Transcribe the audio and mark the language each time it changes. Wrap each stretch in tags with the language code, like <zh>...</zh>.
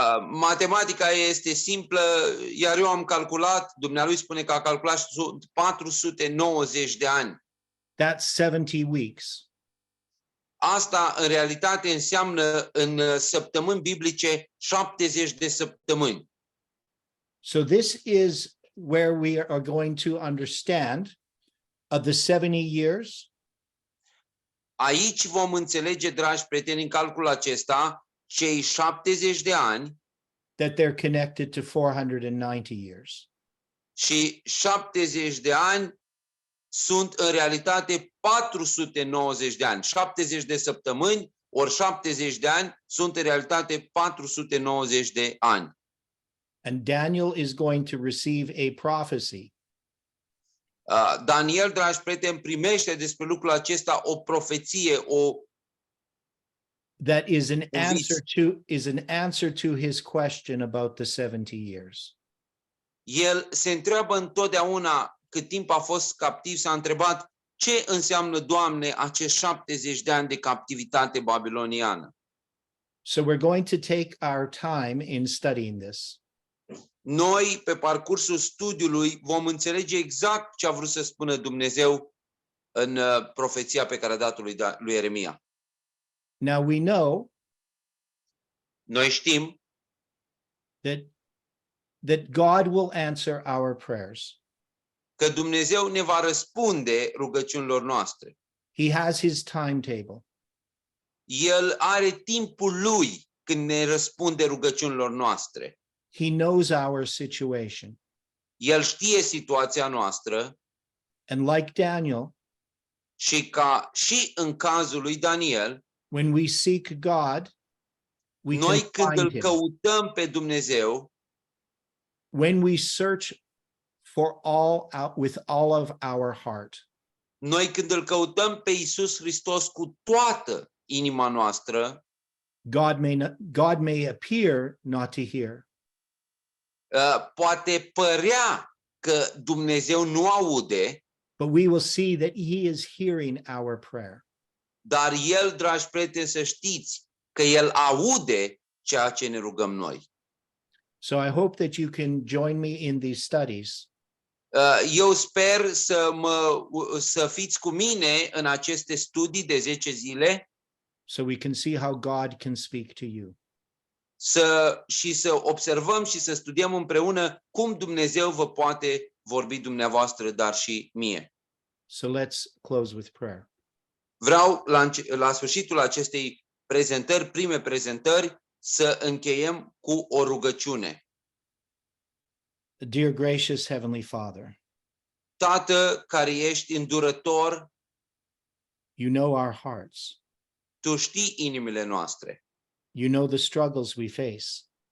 <ro>Matematica este simplă, iar eu am calculat, dumnealui spune că a calculat 490 de ani.</ro> <en>That's 70 weeks.</en> <ro>Asta în realitate înseamnă în săptămâni biblice 70 de săptămâni.</ro> <en>So this is where we are going to understand of the 70 years.</en> <ro>Aici vom înțelege, dragi prieteni, în calculul acesta, cei 70 de ani</ro> <en>That they're connected to 490 years.</en> <ro>și 70 de ani sunt în realitate 490 de ani. 70 de săptămâni ori 70 de ani sunt în realitate 490 de ani.</ro> <en>And Daniel is going to receive a prophecy</en> <ro>Daniel, dragi prieteni, primește despre lucrul acesta o profeție,</ro> <en>that is an</en> <ro>vis.</ro> <en>answer to his question about the 70 years.</en> <ro>El se întreabă întotdeauna, cât timp a fost captiv, s-a întrebat ce înseamnă, Doamne, acești 70 de ani de captivitate babiloniană.</ro> <en>So we're going to take our time in studying this.</en> <ro>Noi, pe parcursul studiului, vom înțelege exact ce a vrut să spună Dumnezeu în profeția pe care a dat-o lui Ieremia.</ro> <en>Now we know</en> <ro>Noi știm</ro> <en>that God will answer our prayers.</en> <ro>că Dumnezeu ne va răspunde rugăciunilor noastre.</ro> <en>He has his timetable.</en> <ro>El are timpul lui când ne răspunde rugăciunilor noastre.</ro> <en>He knows our situation.</en> <ro>El știe situația noastră</ro> <en>And like Daniel,</en> <ro>și și în cazul lui Daniel,</ro> <en>when we seek God, we</en> <ro>noi</ro> <en>can</en> <ro>când</ro> <en>find</en> <ro>îl</ro> <en>him.</en> <ro>căutăm pe Dumnezeu,</ro> <en>When we search for with all of our heart,</en> <ro>noi când îl căutăm pe Iisus Hristos cu toată inima noastră,</ro> <en>God may appear not to hear,</en> <ro>poate părea că Dumnezeu nu aude,</ro> <en>but we will see that he is hearing our prayer.</en> <ro>dar El, dragi prieteni, să știți că El aude ceea ce ne rugăm noi.</ro> <en>So I hope that you can join me in these studies</en> <ro>Eu sper să fiți cu mine în aceste studii de 10 zile</ro> <en>so we can see how God can speak to you.</en> <ro>și să observăm și să studiem împreună cum Dumnezeu vă poate vorbi dumneavoastră, dar și mie.</ro> <en>So let's close with prayer.</en> <ro>Vreau la sfârșitul acestei prime prezentări, să încheiem cu o rugăciune.</ro> <en>Dear gracious Heavenly Father,</en> <ro>Tată care ești îndurător,</ro> <en>you know our hearts.</en> <ro>Tu știi inimile noastre.</ro> <en>You know the struggles we face.</en>